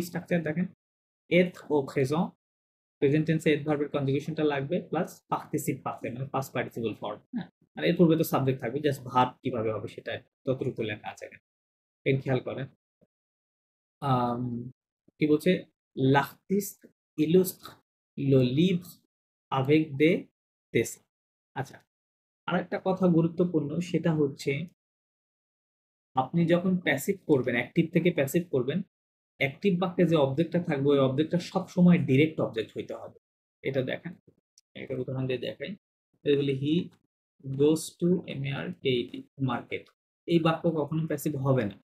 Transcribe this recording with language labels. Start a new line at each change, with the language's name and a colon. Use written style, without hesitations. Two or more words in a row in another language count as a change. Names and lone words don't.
Bangla: স্ট্রাকচার দেখেন, এথ ও প্রেজেন্ট,
English: present tense
Bangla: এড ভার্বের কনজুগেশনটা লাগবে, প্লাস
French: participe passé
Bangla: মানে
English: past participle form,
Bangla: হ্যাঁ। আর এর পূর্বে তো সাবজেক্ট থাকবে, জাস্ট ভার্ব কিভাবে হবে সেটা ততটুকু লেখা আছে এখানে। এর খেয়াল করেন। আম, কি বলছে?
French: l'artiste illustre le livre avec des dessins।
Bangla: আচ্ছা, আরেকটা কথা গুরুত্বপূর্ণ, সেটা হচ্ছে আপনি যখন প্যাসিভ করবেন, অ্যাক্টিভ থেকে প্যাসিভ করবেন, অ্যাক্টিভ বাক্যে যে অবজেক্টটা থাকবে ওই অবজেক্টটা সবসময়
English: direct object
Bangla: হইতে হবে। এটা দেখেন, একটা উদাহরণ দিয়ে দেখাই। বলি
English: he goes to MRKT market,
Bangla: এই বাক্য কখনো প্যাসিভ হবে না।